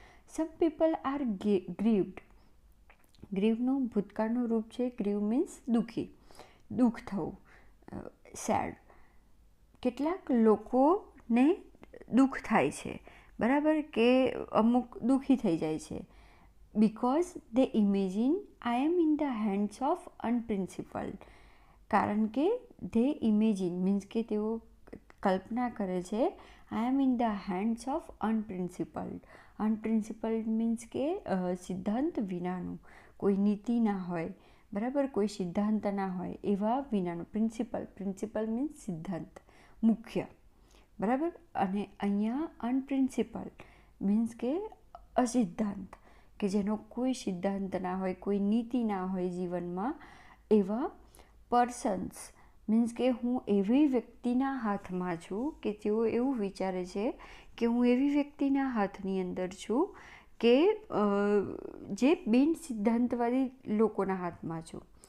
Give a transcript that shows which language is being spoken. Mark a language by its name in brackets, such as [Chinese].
[English] Some people are grieved. [Gujarati] ગ્રીવનું ભૂતકાળનું રૂપ છે grieve means દુઃખ થવું, સેડ. કેટલાક લોકોને દુઃખ થાય છે, બરાબર, કે અમુક દુઃખી થઈ જાય છે. [English] because they imagine I am in the hands of unprincipled. [Gujarati] કારણ કે [English] they imagine means [Gujarati] કે તેઓ કલ્પના કરે છે [English] I am in the hands of unprincipled. unprincipled means [Gujarati] કે સિદ્ધાંત વિનાનું, કોઈ નીતિ ના હોય, બરાબર, કોઈ સિદ્ધાંત ના હોય એવા વિનાનું. પ્રિન્સિપલ મીન્સ સિદ્ધાંત, મુખ્ય, બરાબર. અને અહીંયા અનપ્રિન્સિપલ્ડ મીન્સ કે અસિદ્ધાંત, કે જેનો કોઈ સિદ્ધાંત ના હોય, કોઈ નીતિ ના હોય જીવનમાં, એવા પર્સન્સ મીન્સ કે હું એવી વ્યક્તિના હાથમાં છું કે તેઓ એવું વિચારે છે કે હું એવી વ્યક્તિના હાથની અંદર છું કે જે બિન સિદ્ધાંતવાદી લોકોના હાથમાં છું.